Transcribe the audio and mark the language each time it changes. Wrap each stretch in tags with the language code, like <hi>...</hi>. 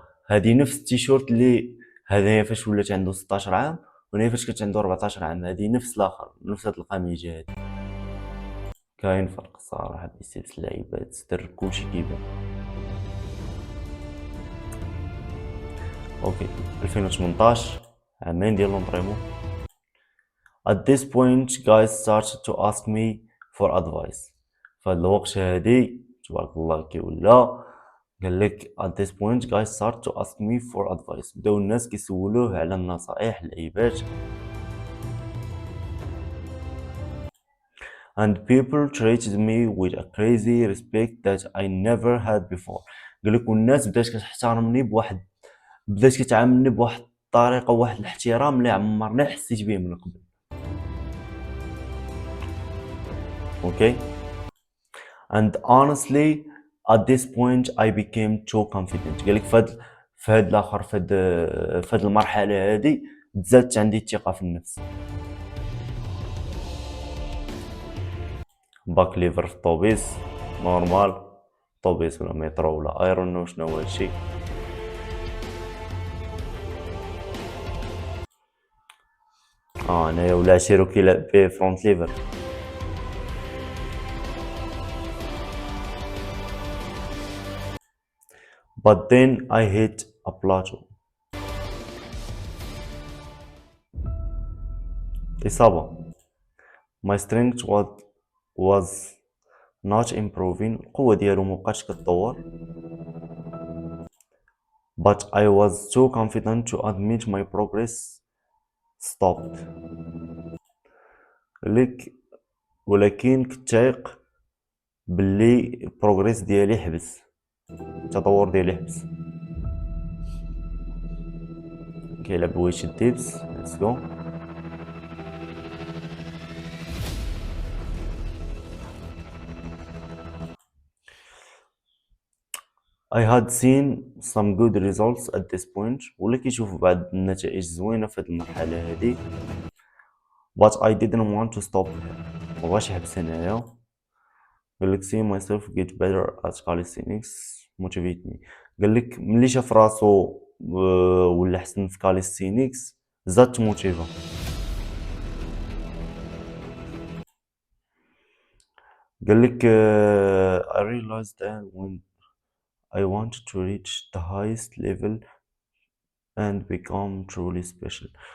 <ar>هذه نفس التيشيرت اللي هذايا فاش ولات عنده 16 عام وهنا فاش كانت عنده 14 عام. هذه نفس الاخر نفس هاد القميجه هادي. كاين فرق صراحه بين لبس اللعيبات سر كلشي كيبان. اوكي 2018 عامين ديال لونطريمون.</ar> <en>At this point guys started to ask me for advice.</en> <ar>فهاد الوقت هادي تبارك الله كيولا قال لك</ar> <en>at this point guys start to ask me for advice.</en> <ar>بداو الناس كيسولوه على النصائح اللعيبات.</ar> <en>and people treated me with a crazy respect that I never had before.</en> <ar>قال لك والناس بدات كتحترمني بدات كتعاملني بواحد الطريقه واحد الاحترام اللي عمرني حسيت به من قبل.</ar> <en>okay and honestly at this point I became too confident.</en> <ar>قال لك في هاد الاخر في هاد المرحله هذه تزادت عندي الثقه في النفس. باك ليفر في الطوبيس نورمال طوبيس ولا مترو ولا ايرون نو شنو هو هادشي. انايا ولا شيرو كيلعب به فرونت ليفر.</ar> <en>but then I hit a plateau. إصابة. My strength was not improving،</en> <ar>القوة ديالو مبقاتش كتطور.</ar> <en>but I was too confident to admit my progress stopped.</en> <ar>لك ولكن كنت تايق باللي البروغريس ديالي حبس، التطور ديالي حبس.</ar> <en>كيلعب ويتش dips. Let's go. I had seen some good results at this point،</en> <ar>ولا كيشوف بعض النتائج زوينة في هذه المرحلة هذه.</ar> <en>but I didn't want to stop here،</en> <ar>مبغاش يحبس هنايا. قالك</ar> <en>see myself get better at calisthenics motivate me.</en> <ar>قالك ملي شاف راسو ولا حسن في calisthenics زاد تموتيفا. قالك</ar> <en>I realized that when I wanted to reach the highest level and become truly special.</en>